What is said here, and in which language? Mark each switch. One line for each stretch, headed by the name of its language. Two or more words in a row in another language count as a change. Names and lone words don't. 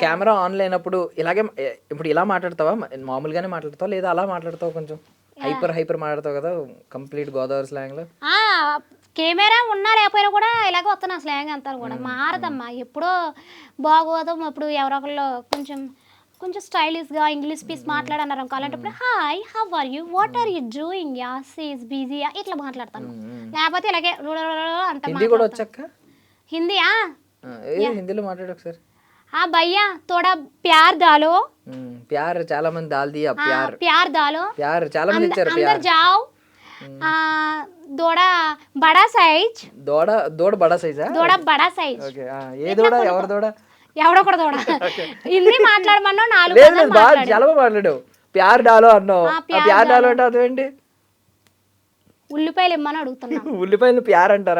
Telugu: కెమెరా ఆన్ లేనప్పుడు ఇలాగే ఇప్పుడు ఇలా మాట్లాడతావా, మామూలుగానే మాట్లాడతావా, లేదా అలా మాట్లాడతావు, కొంచెం హైపర్ మాట్లాడతావు కదా కంప్లీట్ గోదావరి స్లాంగ్ లో? కెమెరా ఉన్నా లేకపోయినా కూడా ఇలాగే వస్తున్నా స్లాంగ్ అంతా కూడా మారదమ్మా. ఎప్పుడో బాగోదు, ఇప్పుడు ఎవరో ఒకళ్ళు కొంచెం స్టైలిష్గా ఇంగ్లీష్ పీస్ మాట్లాడన్నారు అనుకో, అలాంటప్పుడు
English: hi how are you, what are you doing,
Telugu: యా సీస్ బిజీ, ఇట్లా మాట్లాడతాను. లేకపోతే ఇలాగే అంత. హిందీ కూడా వచ్చాక? హిందీయా? హిందీలో మాట్లాడు ఒకసారి.
Hindi: भैया थोड़ा प्यार डालो.
Telugu: ప్యార్ చాలా మంది
Hindi: डाल दिया, प्यार डालो,
Telugu: ప్యార్ చాలా మంది ఇచ్చారు.
Hindi: अंदर जाओ, थोड़ा बड़ा साइज़. थोड़ा बड़ा साइज़? थोड़ा बड़ा साइज़.
Telugu: ఓకే. ఏ దోడ? ఎవరు దోడ? ఎవడో కూడా దోడ. హిందీ మాట్లాడమన్నా 4 చాలా బాగా మాట్లాడావు.
Hindi: प्यार डालो
Telugu: అన్నావు.
Hindi: प्यार डालो
Telugu: అంటే అదేంటి? ఉల్లిపాయలు ఇమ్మని అడుగుతున్నా. ఉల్లిపాయలు ప్యార్ అంటారా?